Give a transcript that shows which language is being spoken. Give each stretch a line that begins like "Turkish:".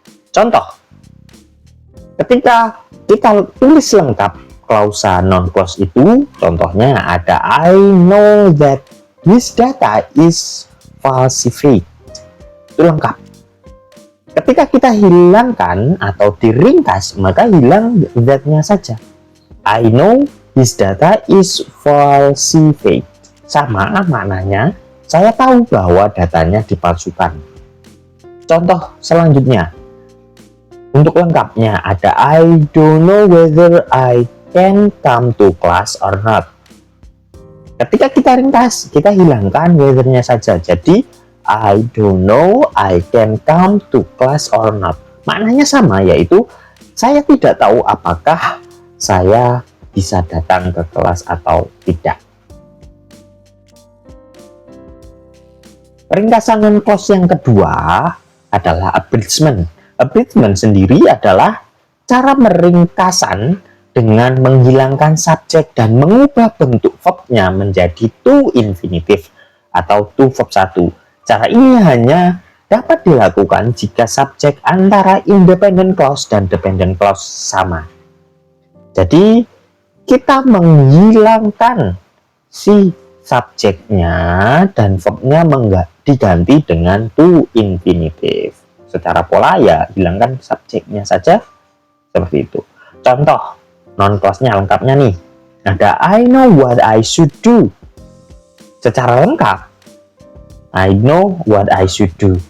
Indonesian: Contoh, ketika kita tulis lengkap klausa non clause itu, contohnya ada
English: I know that this data is falsified.
Indonesian: Itu lengkap. Ketika kita hilangkan atau diringkas, maka hilang that-nya saja.
English: I know this data is falsified.
Indonesian: Sama maknanya, saya tahu bahwa datanya dipalsukan. Contoh selanjutnya, untuk lengkapnya ada
English: I don't know whether I can come to class or not.
Indonesian: Ketika kita ringkas, kita hilangkan whether-nya saja. Jadi
English: I don't know I can come to class or not.
Indonesian: Maknanya sama, yaitu saya tidak tahu apakah saya bisa datang ke kelas atau tidak. Ringkasan non clause yang kedua adalah abridgment. Abridgment sendiri adalah cara meringkasan dengan menghilangkan subjek dan mengubah bentuk verb-nya menjadi to infinitive atau to verb 1. Cara ini hanya dapat dilakukan jika subjek antara independent clause dan dependent clause sama. Jadi kita menghilangkan si subjeknya dan verbnya diganti dengan to infinitive. Secara pola ya hilangkan subjeknya saja seperti itu. Contoh non clause-nya lengkapnya nih. Ada
English: I know what I should do.
Indonesian: Secara lengkap
English: I know what I should do.